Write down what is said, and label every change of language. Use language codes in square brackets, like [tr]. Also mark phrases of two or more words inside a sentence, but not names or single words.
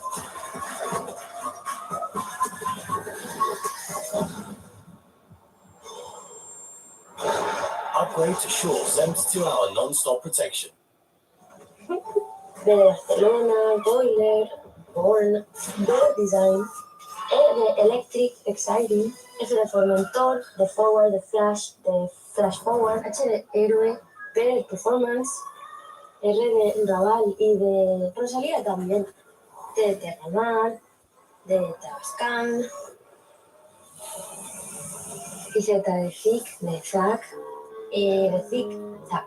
[en] Upgrade to Sure 72-hour non-stop protection. [es] De Barcelona, Boiler, Born, Door Design, E de Electric, Exciting, F de Formentor, de Forward, de Flash Forward, H de Héroe, P de Performance, R de Raval y de Rosalía también, T de Terramar, D de Tabascan, y Z de Zic, de Zac, y de Zic, Zac.